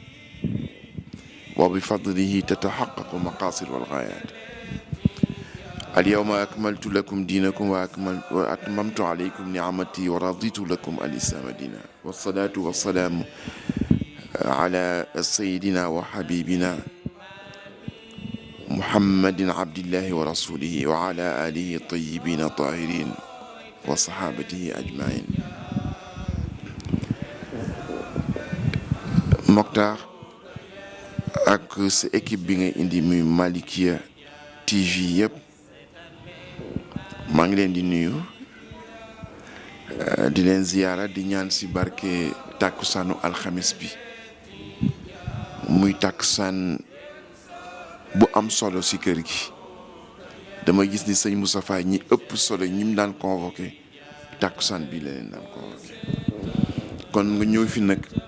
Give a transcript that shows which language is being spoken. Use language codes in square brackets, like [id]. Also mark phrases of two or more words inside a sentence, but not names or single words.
[ar] وبفضله تتحقق المقاصد والغايات اليوم أكملت لكم دينكم وأتممت عليكم نعمتي ورضيت لكم الإسلام دينا والصلاة والسلام على سيدنا وحبيبنا محمد عبد الله ورسوله وعلى آله الطيبين الطاهرين وصحابته أجمعين. [wo] Mokhtar ak sa équipe bi nga indi muy Malikia TV yëpp maa ngi leen di nuyu di leen ziyaara di ñaan si barke tàkkusaanu alxamis bi muy tàkkusaan bu am solo si kër gi dama gis ni sëñ Moustapha ñi ëpp solo ñi mu daan convoqué tàkkusaan bi la leen daan convoqué kon nga ñëw fi nag